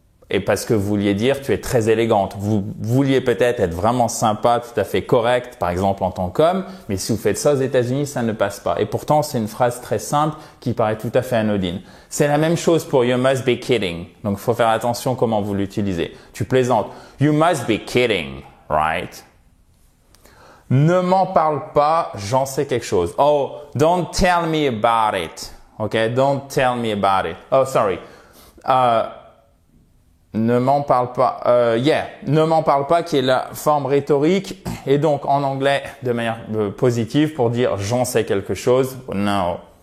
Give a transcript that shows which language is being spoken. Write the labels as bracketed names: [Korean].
[French] Et parce que vous vouliez dire, tu es très élégante. Vous vouliez peut-être être vraiment sympa, tout à fait correct, par exemple en tant qu'homme, mais si vous faites ça aux États-Unis, ça ne passe pas. Et pourtant, c'est une phrase très simple qui paraît tout à fait anodine. C'est la même chose pour [English] you must be kidding. [French] Donc, il faut faire attention comment vous l'utilisez. Tu plaisantes. [English] You must be kidding, right? [French] Ne m'en parle pas, j'en sais quelque chose. [English] Oh, don't tell me about it. Okay? Don't tell me about it. Oh, sorry. [French] Ne m'en parle pas. Ne m'en parle pas qui est la forme rhétorique et donc en anglais de manière positive pour dire j'en sais quelque chose. No.